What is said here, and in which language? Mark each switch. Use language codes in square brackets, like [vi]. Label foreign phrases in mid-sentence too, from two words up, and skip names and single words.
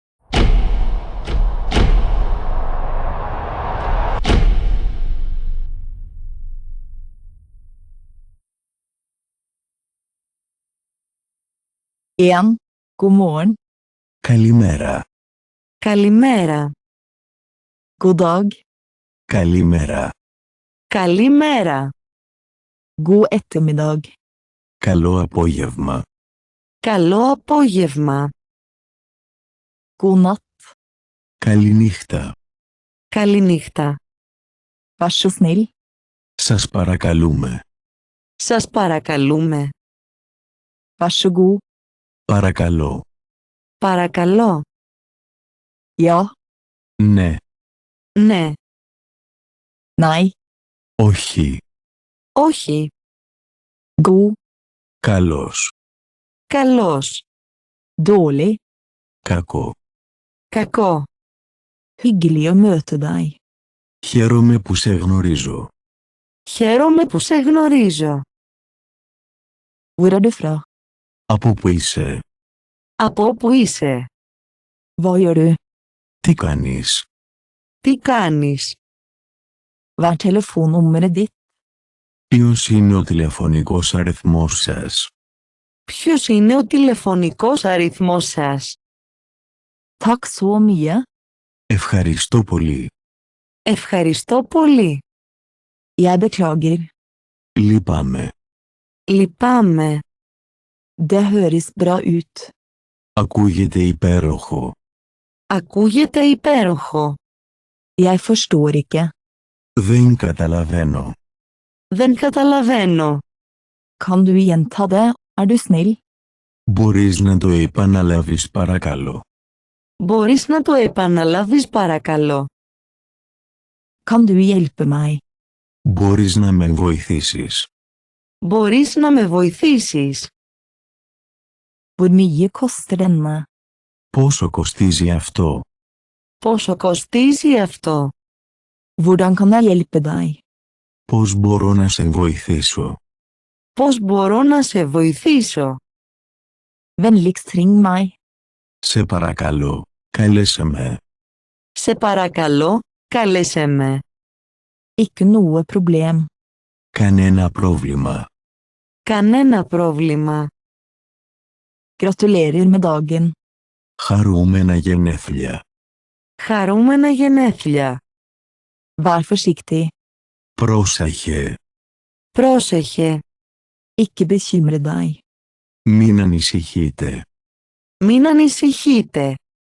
[no] God morgen. [el] Καλημέρα. Καλημέρα. [no] God dag. [el] Καλημέρα. Καλημέρα. [no] God ettermiddag. [el] Καλό απόγευμα. Καλό απόγευμα. [no] God natt. [el] Καληνύχτα. Καληνύχτα. [no] Vær så snill. [el] Σας παρακαλούμε. Σας παρακαλούμε. [no] Vær så god. [el] Παρακαλώ. Παρακαλώ. [no] Ja. [el] Ναι. Ναι. [no] Nei. [el] Όχι. Όχι. [no] God. [el] Καλός. Καλός. [no] Dårlig. [el] Κακό. Κακό. [no] Hyggelig å møte deg. [el] Χαίρομαι που σε γνωρίζω. Χαίρομαι που σε γνωρίζω. [no] Hvor er du fra? [el] Από πού είσαι? Από όπου είσαι? [no] Hva gjør du? [el] Τι κάνεις? Τι κάνεις? [no] Hva er telefonnummeret ditt? [el] Ποιος είναι ο τηλεφωνικός αριθμός σας? Ποιος είναι ο τηλεφωνικός αριθμός σας? [no] Takk så mye. [el] Ευχαριστώ πολύ. Ευχαριστώ πολύ. [no] Jeg beklager. [el] Λυπάμαι. Λυπάμαι. [no] Det høres bra ut. [el] Ακούγεται υπέροχο. Ακούγεται υπέροχο. [no] Jeg forstår ikke. [el] Δεν καταλαβαίνω. Δεν καταλαβαίνω. [no] Kan du gjenta det, er du snill? [el] Μπορείς να το επαναλάβεις παρακαλώ? Μπορείς να το επαναλάβεις παρακαλώ? [no] Kan du hjelpe meg? [el] Μπορείς να με βοηθήσεις? Μπορείς να με βοηθήσεις? [no] Hvor mye koster denne? [el] Πόσο κοστίζει αυτό? Πόσο κοστίζει αυτό? [no] Hvordan kan jeg hjelpe deg? [el] Πώς μπορώ να σε βοηθήσω? Πώς μπορώ να σε βοηθήσω? [no] Vennligst ring meg. [el] Σε παρακαλώ, κάλεσε με. Σε παρακαλώ, κάλεσέ με. [no] Ikke noe problem. [el] Κανένα πρόβλημα. Κανένα πρόβλημα. [no] Gratulerer med dagen. [el] Χαρούμενα γενέθλια. Χαρούμενα γενέθλια. [no] Vær forsiktig. [el] Πρόσεχε. Πρόσεχε. [no] Ikke bekymre deg. [el] Μην ανησυχείτε. Μην ανησυχείτε.